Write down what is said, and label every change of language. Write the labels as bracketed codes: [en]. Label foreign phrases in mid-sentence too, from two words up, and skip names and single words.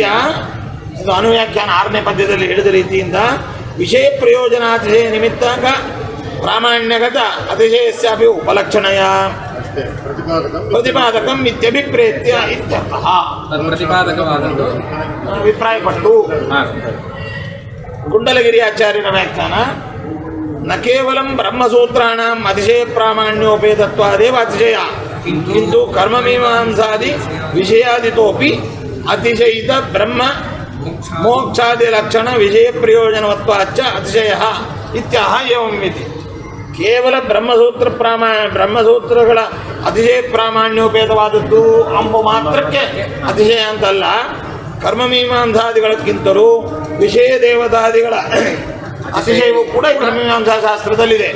[kn] ಇದು ಅನುವ್ಯಾಖ್ಯಾನ 6ನೇ ಪದ್ಯದಲ್ಲಿ ಹೇಳಿದ ರೀತಿಯಿಂದ [sa] ವಿಷಯ ಪ್ರಯೋಜನಾತಿಶಯ ನಿಮಿತ್ತಕ ಪ್ರಾಮಾಣ್ಯಗತ ಅತಿಶಯಸ್ಯಾಪಿ ಉಪಲಕ್ಷಣೆಯ ಪ್ರತಿಪಾದಕಂ ಇತ್ಯಭಿಪ್ರೇತ್ಯ ಇತ್ಯರ್ಥಃ. [kn] ಪ್ರತಿಪಾದಕವಾದದ್ದು ಅಭಿಪ್ರಾಯಪಟ್ಟು ಗುಂಡಲಗಿರಿ ಆಚಾರ್ಯರ ವ್ಯಾಖ್ಯಾನ [sa] ನ ಕೇವಲಂ ಬ್ರಹ್ಮಸೂತ್ರಾಣಾಂ ಅತಿಶಯ ಪ್ರಾಮಾಣ್ಯೋಪೇತತ್ವಾದೇವ ಅತಿಶಯ किन्तु कर्ममीमांसादि विषयादितोपि अतिशयित ब्रह्म मोक्षादि लक्षण विषय प्रयोजनवत्वाच्च अतिशयः इत्याह एवं इति [kn] ಕೇವಲ ಬ್ರಹ್ಮಸೂತ್ರಗಳ ಅತಿಶಯ ಪ್ರಾಮಾಣ್ಯೋಪೇತವಾದದ್ದು ಅಂಬ ಮಾತ್ರಕ್ಕೆ ಅತಿಶಯ ಅಂತಲ್ಲ. ಕರ್ಮಮೀಮಾಂಸಾದಿಗಳಕ್ಕಿಂತಲೂ ವಿಷಯ ದೇವತಾದಿಗಳ ಅತಿಶಯವು ಕೂಡ ಈ ಬ್ರಹ್ಮಮೀಮಾಂಸಾ ಶಾಸ್ತ್ರದಲ್ಲಿದೆ.